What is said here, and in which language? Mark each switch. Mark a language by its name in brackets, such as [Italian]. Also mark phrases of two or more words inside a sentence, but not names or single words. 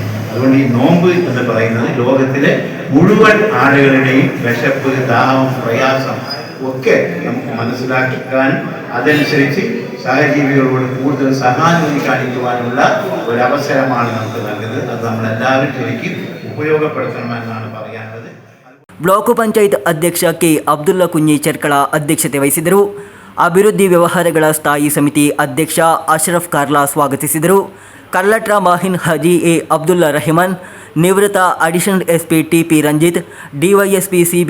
[Malayalam] അതുകൊണ്ട് ഈ നോമ്പ് എന്ന് പറയുന്നത് ലോകത്തിലെ മുഴുവൻ ആളുകളുടെയും വിശപ്പ്, ദാഹം, പ്രയാസം ഒക്കെ നമുക്ക് മനസ്സിലാക്കാനും അതനുസരിച്ച് സഹജീവികളോട് കൂടുതൽ സഹാനുഭൂതി കാണിക്കുവാനുള്ള ഒരവസരമാണ് നമുക്ക് നൽകുന്നത്. അത് നമ്മളെല്ലാവരും ശരിക്കും ഉപയോഗപ്പെടുത്തണമെന്നാണ് പറയാനുള്ളത്. [Kannada] ಬ್ಲಾಕ್ ಪಂಚಾಯತ್ ಅಧ್ಯಕ್ಷ ಕೆ ಅಬ್ದುಲ್ಲಾ ಕುഞ്ഞി ಚೆರ್ಕಳ ಅಧ್ಯಕ್ಷತೆ ವಹಿಸಿದರು. ಅಭಿವೃದ್ಧಿ ವ್ಯವಹಾರಗಳ ಸ್ಥಾಯಿ ಸಮಿತಿ ಅಧ್ಯಕ್ಷ ಅಶ್ರಫ್ ಕಾರ್ಲಾ ಸ್ವಾಗತಿಸಿದರು. ಕಲ್ಲಟ್ರ ಮಾಹಿನ್ ಹಾಜಿ ಎ ಅಬ್ದುಲ್ಲಾ ರಹಿಮಾನ್, ನಿವೃತ್ತ [English] additional SP [Kannada] ಟಿ.ಪಿ. ರಂಜಿತ್, ಡಿವೈಎಸ್ಪಿ ಸಿ.ಬಿ.